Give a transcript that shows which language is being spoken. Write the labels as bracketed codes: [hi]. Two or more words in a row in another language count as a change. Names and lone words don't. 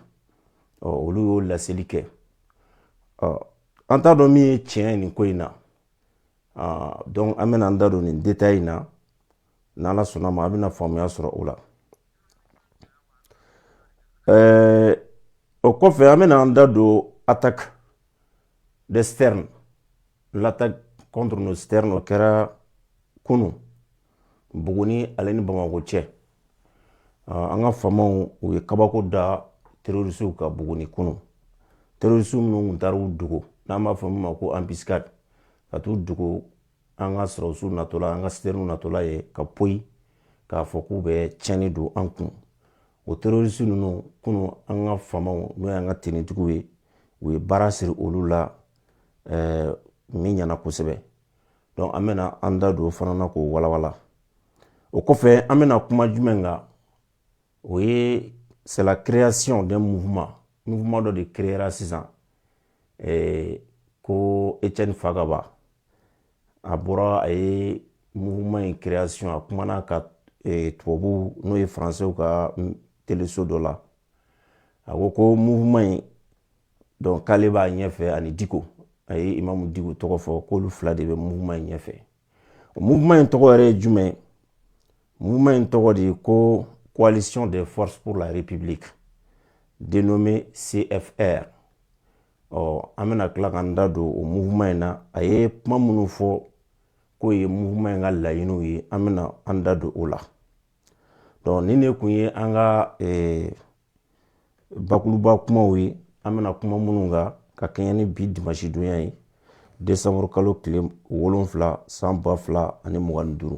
[bm] Olu y'o laseli kɛ. An t'a dɔn min ye tiɲɛ ye nin ko in na. Donc an bɛna an da don nin détail in na n'Ala sɔnna ma a bɛna faamuya sɔrɔ o la. O kɔfɛ an bɛna an da don [fr] attaque des sternes, l'attaque contre nos sternes [bm] o kɛra kunun Buguni ale ni Bamakɔ cɛ. An ka famaw u ye kabako da terroristes ka Buguni kunun. Terroristes minnu tun taara u dogo n'an b'a fɔ min ma ko embuscade ka t'u dogo an ka sɔrɔsiw natɔla an ka citernes natɔla ye ka poyi k'a fɔ k'u bɛ tiɲɛni don an kun. O terroristes ninnu kunun an ka famaw n'o y'an ka tenitigiw ye u ye baara siri olu la min ɲɛna kosɛbɛ. Donc an bɛna an da don o fana na k'o walawala. O kɔfɛ an bɛna kuma jumɛn kan? O ye [fr] c'est la création d'un mouvement [bm] dɔ de créera sisan ko Etienne Fagaba a bɔra a ye mouvement in création a kumana ka tubabu n'o ye français ka téléso dɔ la a ko mouvement in donc k'ale b'a ɲɛfɛ ani Diko a ye Imamu Diko tɔgɔ fɔ k'olu fila de bɛ mouvement in ɲɛfɛ. O mouvement in tɔgɔ yɛrɛ ye jumɛn? Mouvement in tɔgɔ de ye ko [fr] Coalition des forces pour la République dénommé CFR. [bm] An bɛna tila k'an da don o mouvement in na a ye kuma minnu fɔ k'o ye mouvement in ka laɲiniw ye an bɛna an da don o la. Donc nin de kun ye an ka bakuruba kumaw ye an bɛna kuma minnu kan ka kɛɲɛ ni bi dimanche donya ye décembre kalo tile 7 san 2025.